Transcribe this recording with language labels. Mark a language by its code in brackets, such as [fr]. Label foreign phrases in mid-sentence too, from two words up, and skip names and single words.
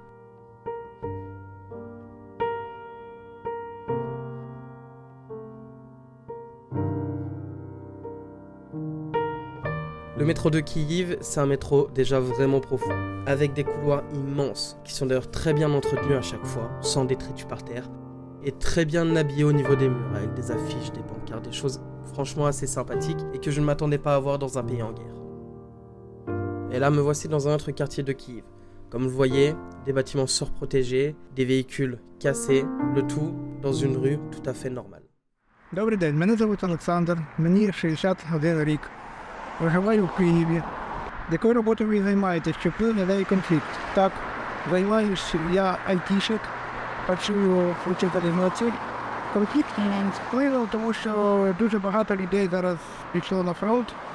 [fr] Le métro de Kiev, c'est un métro déjà vraiment profond, avec des couloirs immenses, qui sont d'ailleurs très bien entretenus à chaque fois, sans détritus par terre, et très bien habillés au niveau des murs, avec des affiches, des pancartes, des choses franchement assez sympathiques, et que je ne m'attendais pas à voir dans un pays en guerre. Et là, me voici dans un autre quartier de Kiev. Comme vous le voyez, des bâtiments surprotégés, des véhicules cassés, le tout dans une rue tout à fait normale. [uk] Добрий день, мене звуть Олександр, мені 61 рік. Проживаю в Києві. Якою роботою ви займаєтесь, чи вплив на неї конфлікт? Так, займаюся, я айтішик, працюю в учителівноці. Конфлікт вплинув, тому що дуже багато людей зараз пішло на фронт.